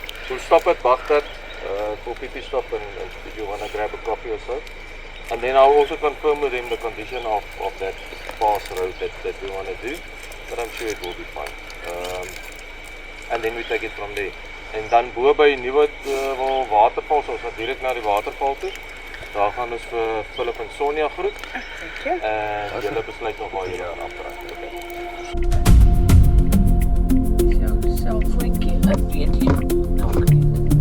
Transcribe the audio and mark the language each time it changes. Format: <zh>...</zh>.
<en>So stop at Baghdad for PT stop and if you wanna grab a coffee or so. And then I'll also confirm with him the condition of that pass road that we wanna do. But I'm sure it will be fine. And then we take it from there.</en> <af>En dan bo by Nieuwe waterval, so ons gaan direk na die waterval toe. Daar gaan ons vir Philip en Sonja groet. En julle besluit nog waar julle afdraai. Zo, selfvoetjie, een beetje.</af>